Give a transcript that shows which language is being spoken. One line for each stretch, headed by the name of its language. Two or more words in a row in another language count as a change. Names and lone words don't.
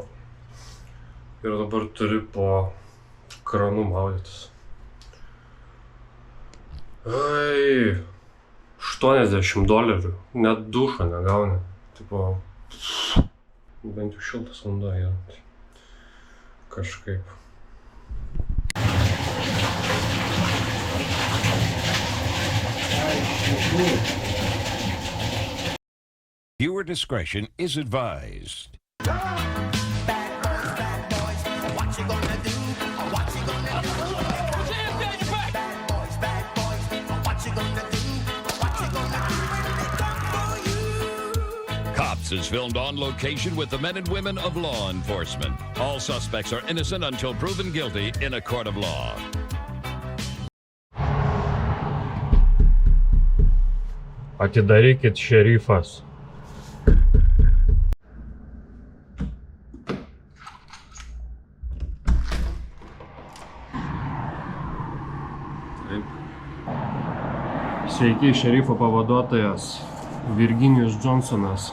Lithuanian: Ir dabar turi po kranu maudytis. Ai, $80, net dušo negauni. Tipo, bent jau šiltas vanduo yra. Kažkaip.
English: Viewer discretion is advised. Cops is filmed on location with the men and women of law enforcement. All suspects are innocent until proven guilty in a court of law.
Lithuanian: Atidarykit, šerifas. Sveiki, šerifo pavaduotojas Virginijus Johnsonas.